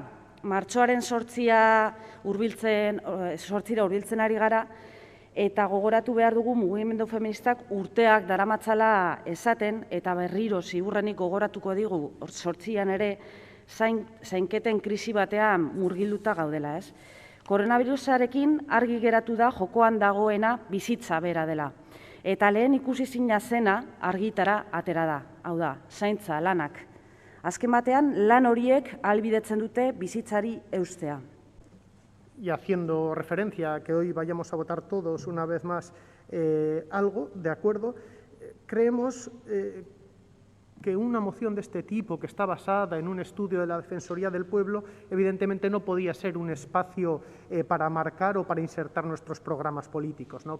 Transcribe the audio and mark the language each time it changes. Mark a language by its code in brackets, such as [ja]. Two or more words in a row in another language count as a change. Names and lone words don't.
[eu] Martxoaren 8 hurbiltzen ari gara, eta gogoratu behar dugu mugimendu feministak urteak daramatzala esaten, eta berriro ziurrenik gogoratuko digu 8an ere zainketen krisi batean murgilduta gaudela, ez? Koronavirusarekin argi geratu da jokoan dagoena bizitza bera dela. Eta lehen ikusizina zena argitara atera da, hau da, zaintza lanak. Azken batean lan horiek ahalbidetzen dute bizitzari eustea. [es] Y haciendo referencia a que hoy vayamos a votar todos una vez más algo, de acuerdo, creemos que una moción de este tipo, que está basada en un estudio de la Defensoría del Pueblo, evidentemente no podía ser un espacio para marcar o para insertar nuestros programas políticos, ¿no?